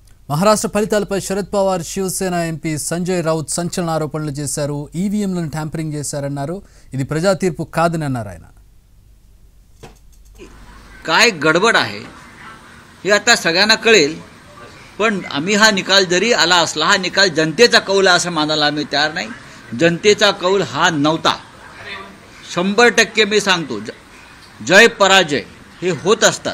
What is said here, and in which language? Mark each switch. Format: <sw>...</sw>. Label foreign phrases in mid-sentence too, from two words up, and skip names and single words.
<te>మహారాష్ట్ర ఫలితాలపై శరద్ పవార్ శివసేన ఎంపీ సంజయ్ రౌత్ సంచలన ఆరోపణలు చేశారు. ఈవీఎంలను ట్యాంపరింగ్ చేశారన్నారు. ఇది ప్రజా తీర్పు కాదని అన్నారు ఆయన.</te> <mr>काय गडबड आहे हे आता सगळ्यांना कळेल, पण आम्ही हा निकाल जरी आला असला हा निकाल जनतेचा कौल असं मानायला आम्ही तयार नाही. जनतेचा कौल हा नव्हता. 100% मी सांगतो, जय पराजय हे होत असतात.</mr>